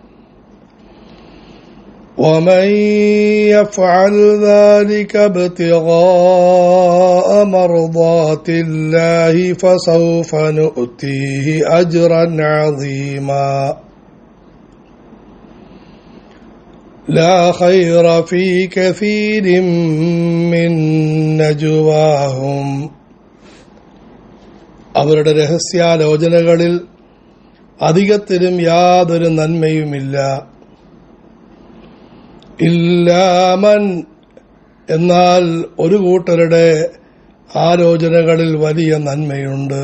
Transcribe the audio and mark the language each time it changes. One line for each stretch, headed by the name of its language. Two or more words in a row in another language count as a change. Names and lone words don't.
Arabic: ومن يفعل ذلك ابتغاء مرضات الله فسوف نؤتيه أجرا عظيما لا خير في كثير من نجواهم
Malayalam: അവരുടെ രഹസ്യാലോചനകളിൽ അധികത്തിലും യാതൊരു നന്മയുമില്ല. ഇല്ലാമൻ എന്നാൽ ഒരു കൂട്ടരുടെ ആലോചനകളിൽ വലിയ നന്മയുണ്ട്.